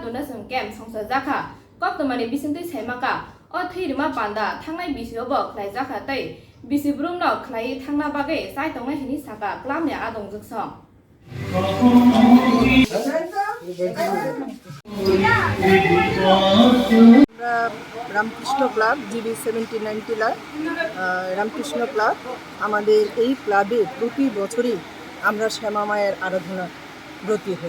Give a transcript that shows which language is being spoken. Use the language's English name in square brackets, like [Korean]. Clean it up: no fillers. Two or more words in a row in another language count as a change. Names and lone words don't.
[English] donation camp [Kok Borok] songsa jaka kok tomani bisingti saimaka o thirima panda thangnai bisio bo khlai jaka tai bisibrum no khlai thangna bagai sai tongnai hini saka club ni adong juksong [Bangla] রামকৃষ্ণ ক্লাব জিবি 1790 রামকৃষ্ণ ক্লাব আমাদের এই ক্লাবে প্রতি বছরই আমরা শ্যামা মায়ের আরাধনা ব্রতী হই।